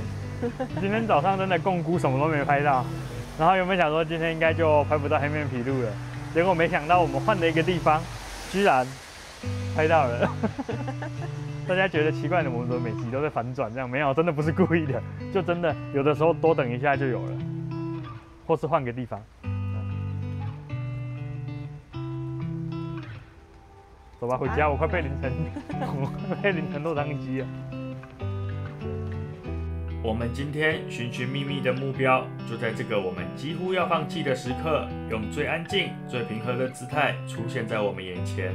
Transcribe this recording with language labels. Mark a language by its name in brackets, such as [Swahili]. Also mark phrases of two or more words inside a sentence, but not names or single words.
[Chinese] 今天早上真的共估什麼都沒拍到，然後原本想說今天應該就拍不到黑面琵鷺了，結果沒想到我們換了一個地方，居然拍到了。大家覺得奇怪的，我們怎麼每集都在反轉？這樣沒有，真的不是故意的，就真的有的時候多等一下就有了，或是換個地方。走吧，回家，我快被淋成落湯雞了。我們今天尋尋覓覓的目標，就在這個我們幾乎要放棄的時刻，用最安靜、最平和的姿態出現在我們眼前。